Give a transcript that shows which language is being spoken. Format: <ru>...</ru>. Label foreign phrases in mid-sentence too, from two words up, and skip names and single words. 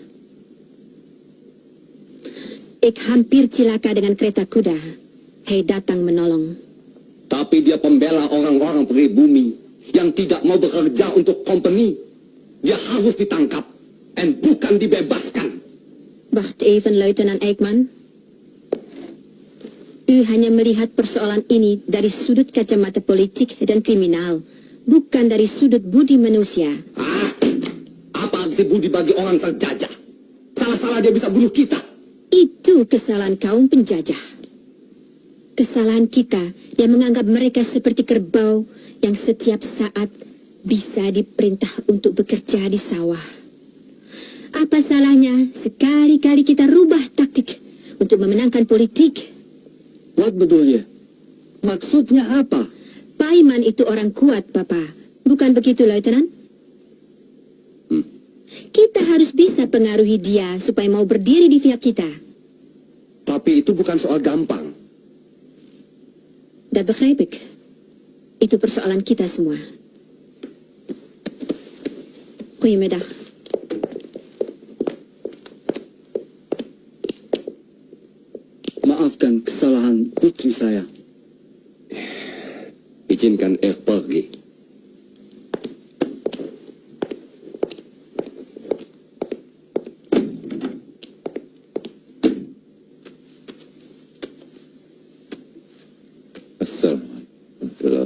<id>Ik hampir celaka dengan kereta kuda. Hei datang menolong. Tapi dia pembela orang-orang pribumi yang tidak mau bekerja untuk company. Dia harus ditangkap dan bukan dibebaskan.</id> <nl>Wacht even, Luitenant Eggman.</nl> <id>U hanya melihat persoalan ini dari sudut kacamata politik dan kriminal, bukan dari sudut budi manusia. Ah, apa arti budi bagi orang terjajah? Salah-salah dia bisa bunuh kita. Itu kesalahan kaum penjajah. Kesalahan kita yang menganggap mereka seperti kerbau yang setiap saat bisa diperintah untuk bekerja di sawah. Apa salahnya sekali-kali kita rubah taktik untuk memenangkan politik?</id> <nl>Wat bedoel je?</nl> <id>Maksudnya apa? Paiman itu orang kuat, Papa. Bukan begitu, Luitenant? Kita harus bisa pengaruhi dia supaya mau berdiri di pihak kita. Tapi itu bukan soal gampang.</id> <nl>Dat begrijp ik.</nl> <id>Itu persoalan kita semua.</id> <nl>Goedemiddag.</nl> <id>Maafkan kesalahan putri saya. Izinkan pergi. Assalamualaikum.</id>